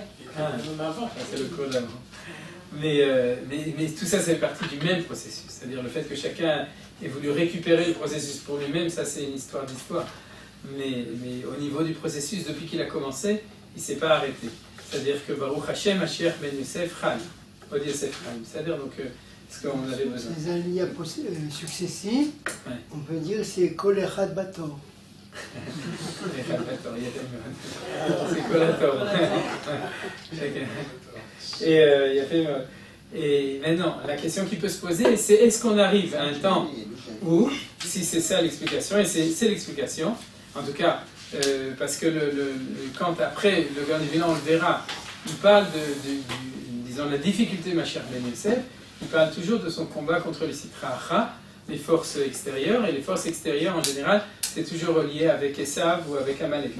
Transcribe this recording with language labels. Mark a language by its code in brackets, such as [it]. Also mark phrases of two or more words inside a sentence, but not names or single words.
[fr] Même avant. C'est le code avant. Mais tout ça, c'est partie du même processus. C'est-à-dire le fait que chacun ait voulu récupérer le processus pour lui-même, ça c'est une histoire d'histoire. Mais au niveau du processus, depuis qu'il a commencé, il ne s'est pas arrêté. [he] C'est-à-dire que ברוך השם, משיח בן יוסף, חיים. עוד יוסף חי. [fr] C'est-à-dire donc ce qu'on avait besoin. Les aliyah successifs, on peut dire c'est [he] כל אחד בתורו. [fr] C'est Kolator. Et maintenant, la question qui peut se poser, c'est est-ce qu'on arrive à un temps où, si c'est ça l'explication, et c'est l'explication, en tout cas, parce que quand après le Gaon de Vilna, on le verra, il parle disons, la difficulté de Mashiach ben Yosef, il parle toujours de son combat contre les [arc] סטרא אחרא, [fr] les forces extérieures, et les forces extérieures en général, c'est toujours relié avec Esav ou avec Amalek.